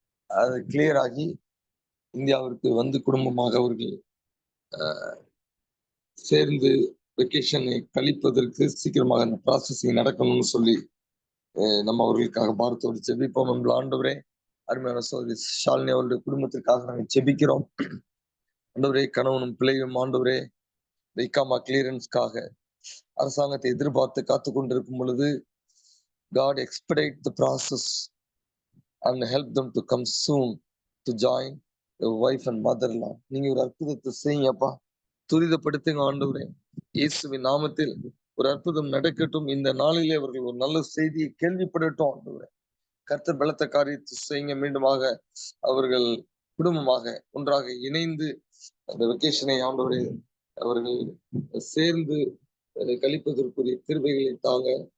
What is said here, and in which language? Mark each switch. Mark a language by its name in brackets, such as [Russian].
[Tamil] அது கிளியர் ஆகி இந்தியாவிற்கு வந்து குடும்பமாக அவர்கள் சேர்ந்து வெக்கேஷனை கழிப்பதற்கு சீக்கிரமாக அந்த ப்ராசஸிங் நடக்கணும்னு சொல்லி நம்ம அவர்களுக்காக பாரத்தோடு ஜெபிப்போம். நம்மள ஆண்டவரே அருமையான சகோதரி ஷாலினி அவருடைய குடும்பத்திற்காக நாங்கள் ஜெபிக்கிறோம். ஆண்டவரே கணவனும் பிள்ளையும் ஆண்டவரே வைக்காமா கிளியரன்ஸ்க்காக அரசாங்கத்தை எதிர்பார்த்து காத்து கொண்டிருக்கும் பொழுது [English] God expedite the process and help them to come soon to join your wife and mother-in-law. [Tamil] நீங்க ஒரு அற்புதத்தை செய்யுங்கப்பா, துரிதப்படுத்துங்க ஆண்டவரே. இயேசுவின் நாமத்தில் ஒரு அற்புதம் நடக்கட்டும். இந்த நாளிலே அவர்கள் ஒரு நல்ல செய்தியை கேள்விப்படட்டும் ஆண்டவரே. கர்த்தர் பலத்த காரியத்தை செய்யுங்க. மீண்டுமாக அவர்கள் குடும்பமாக ஒன்றாக இணைந்து அந்த வெக்கேஷனை ஆண்டவரே அவர்கள் சேர்ந்து கழிப்பதற்குரிய கிருபைகளை தாங்க.